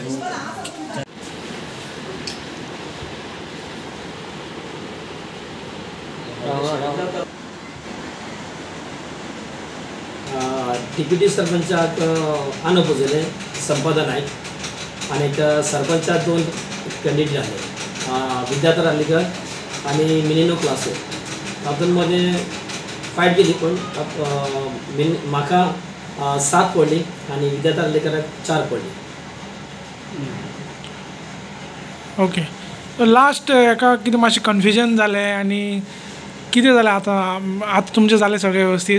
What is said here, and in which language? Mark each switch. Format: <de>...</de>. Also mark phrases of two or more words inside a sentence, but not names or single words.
<kok>डिप्युटी सरपंचाक अनअपोजिले संपादन नाईक आणि सरपंचात 2 कॅन्डिडेट आहे विद्याधर अलीकर आणि मिनिनो क्लासो तातूंमध्ये फाईट केली पण म्हाका 7 पडली आणि विद्याधर अलीकराक 4 पडली.</kok> <en>okay last</en> <kok>एका कितें मातशें कन्फ्युजन जालें आनी कितें जालें आतां तुमचें जालें सगळें व्यवस्थित</kok>